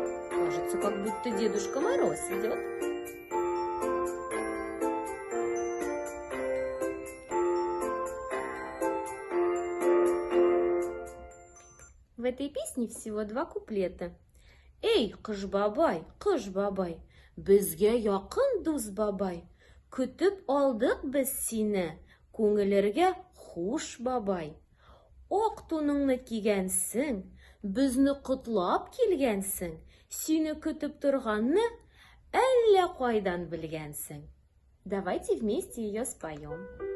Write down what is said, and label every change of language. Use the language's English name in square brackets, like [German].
[Russian] Кажется, как будто Дедушка Мороз идет. В этой песне всего 2 куплета. [Tatar] Эй, кыш-бабай, безгә якын дус бабай, көтеп алдык без сине, күңелләргә хуш бабай. Ак туныңны кигәнсең, безне котлап килгәнсең, сине көтеп торганны әллә кайдан белгәнсең. [Russian] Давайте вместе ее споем.